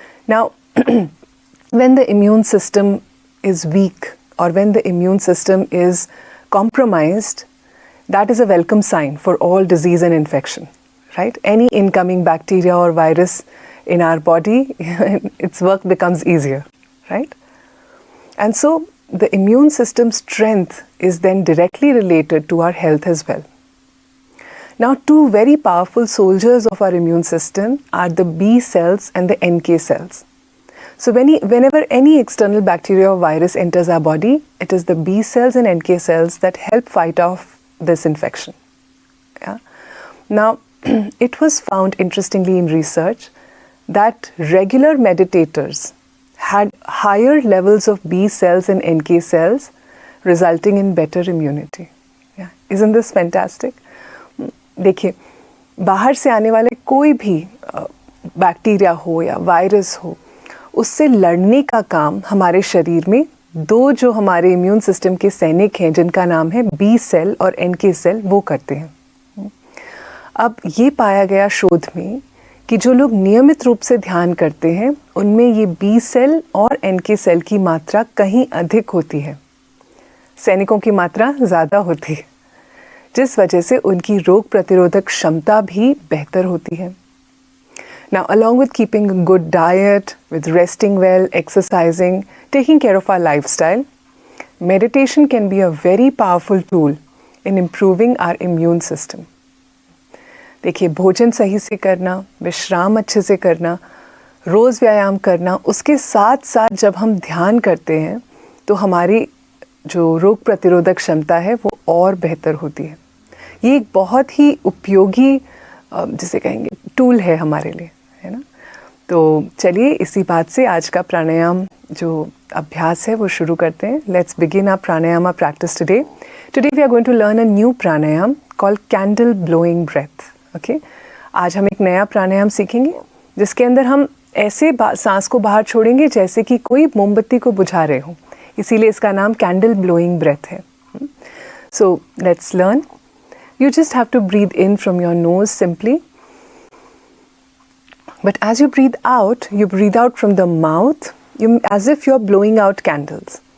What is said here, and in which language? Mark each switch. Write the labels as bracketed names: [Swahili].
[English] Now when the immune system is weak और when the immune system is compromised, that is a welcome sign for all disease and infection, right? Any incoming bacteria or virus in our body, its work becomes easier, right? And so the immune system strength is then directly related to our health as well. Now, two very powerful soldiers of our immune system are the B cells and the NK cells. So whenever any external bacteria or virus enters our body, it is the B cells and NK cells that help fight off this infection. Yeah? Now, it was found interestingly in research that regular meditators had higher levels of B cells and NK cells, resulting in better immunity. Yeah. Isn't this fantastic? [Hindi] देखिए, बाहर से आने वाले कोई भी bacteria हो या virus हो, उससे लड़ने का काम हमारे शरीर में दो जो हमारे इम्यून सिस्टम के सैनिक हैं, जिनका नाम है बी सेल और एनके सेल, वो करते हैं. अब ये पाया गया शोध में कि जो लोग नियमित रूप से ध्यान करते हैं, उनमें ये बी सेल और एनके सेल की मात्रा कहीं अधिक होती है, सैनिकों की मात्रा ज़्यादा होती है, जिस वजह से उनकी रोग प्रतिरोधक क्षमता भी बेहतर होती है. [English] Now, along with keeping a good diet, with resting well, exercising, taking care of our lifestyle, meditation can be a very powerful tool in improving our immune system. [Hindi] देखिए, भोजन सही से करना, विश्राम अच्छे से करना, रोज़ व्यायाम करना, उसके साथ साथ जब हम ध्यान करते हैं तो हमारी जो रोग प्रतिरोधक क्षमता है वो और बेहतर होती है. ये एक बहुत ही उपयोगी जिसे कहेंगे टूल है हमारे लिए, है ना. तो चलिए इसी बात से आज का प्राणायाम जो अभ्यास है वो शुरू करते हैं. [English] Let's begin our pranayama practice today. Today we are going to learn a new pranayama called candle blowing breath. [Hindi] Okay, आज हम एक नया प्राणायाम सीखेंगे जिसके अंदर हम ऐसे सांस को बाहर छोड़ेंगे जैसे कि कोई मोमबत्ती को बुझा रहे हो, इसीलिए इसका नाम कैंडल ब्लोइंग ब्रेथ है. [English] So let's learn. You just have to breathe in from your nose simply. But as you breathe out from the mouth, as if you're blowing out candles.